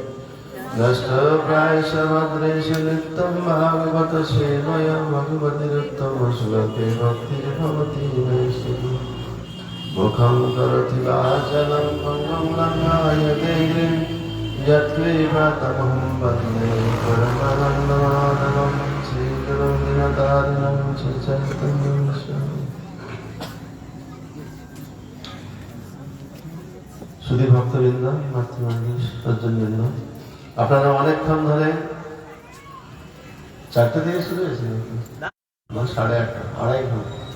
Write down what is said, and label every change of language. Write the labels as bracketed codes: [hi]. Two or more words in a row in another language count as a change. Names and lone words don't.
[sa] नष्टप्रायसमग्रेषु नित्यं भागवत सेवया भगवतीरुत्तमश्लोके भक्तिर्भवति नैष्टिकी। मुखं करोति वाचालं पङ्गुं लङ्घयते गिरिं यत्कृपातमहं वन्दे परमानन्दमाधवं श्रीगुरुं दीनतारिणं श्रीचैतन्यं। [bn] শুধু ভক্তবৃন্দ, মাতৃমণ্ডলী, সজ্জনবৃন্দ, আপনারা অনেকক্ষণ ধরে 4টে থেকে শুরু হয়েছিল, 8:30, আড়াই ঘন্টা,